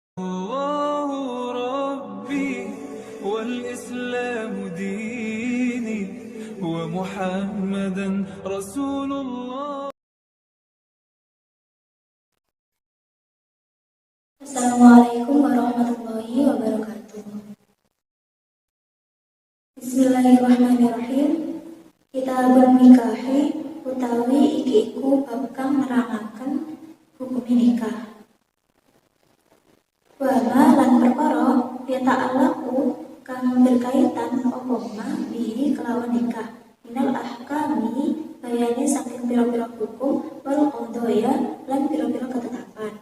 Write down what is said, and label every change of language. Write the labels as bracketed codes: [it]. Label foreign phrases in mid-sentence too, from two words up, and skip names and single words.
[ar] الله ربي والإسلام ديني ومحمدا رسول الله. السلام عليكم ورحمة الله وبركاته. Bismillahirrahmanirrahim. كتاب النكاح [jv] utawi iki iku bab kang nerangaken hukum nikah. Wama lan perkara yata'allaqu kang berkaitan apa [ar] ما به [jv] kelawan nikah. [ar] من الأحكام [jv] bayane saking pira-pira hukum [ar] والقضايا [jv] lan pira-pira ketetapan.